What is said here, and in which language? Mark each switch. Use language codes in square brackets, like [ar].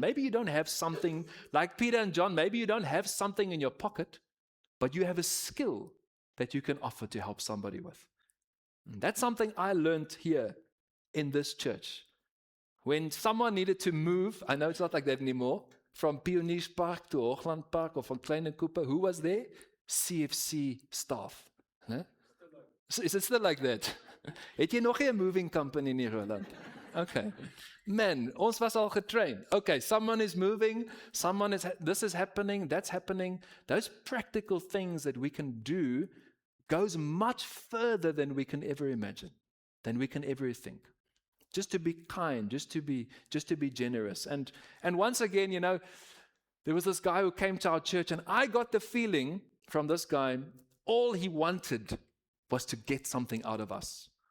[en] Maybe you don't have something like Peter and John. Maybe you don't have something in your pocket, but you have a skill that you can offer to help somebody with. And that's something I learned here in this church. When someone needed to move, I know it's not like that anymore, from Pionierspark to Hoogland Park or from Klein and Cooper, who was there? CFC staff. Huh? So is it still like that? [af] Het jy nog 'n moving company in Roland? [en] Okay. [af] Man, ons was al getrained. [en] Okay, someone is moving, this is happening, that's happening. Those practical things that we can do goes much further than we can ever imagine, than we can ever think. Just to be kind, just to be generous. And once again, there was this guy who came to our church, and I got the feeling from this guy, all he wanted was to get something out of us.